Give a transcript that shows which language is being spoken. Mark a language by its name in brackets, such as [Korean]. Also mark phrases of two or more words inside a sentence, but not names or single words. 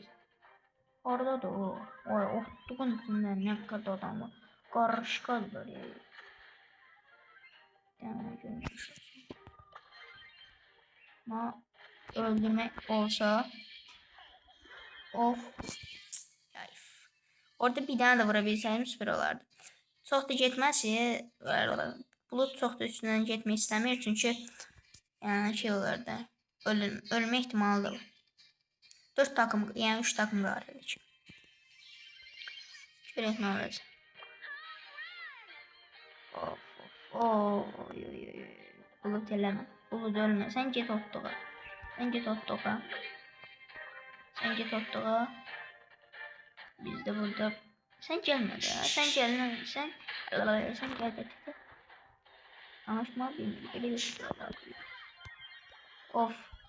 [Turkish] Orada da o otluğun içinde ne kadar adam var. Karışıklar ya. Yani görmüş. Ama öldürmek olsa of. Orada bir tane de vurabilsəydim süper olardı. [Azerbaijani] Çox da getməsi Bulut çox da üstündən getmək istəmir çünkü yani şey olar da ölmə ihtimalı da var. [Turkish] 4 takım yani 3 takım qalır ki. [Azerbaijani] Görək nə olacaq. Bulut eləmə. Bulut ölmə. Sen get otluğa. Sen get otluğa. Biz de burada. [Turkish] Sen gelme de ya. Sen gelme. Sen gel de. Anlaşma bilmiyorum. Of.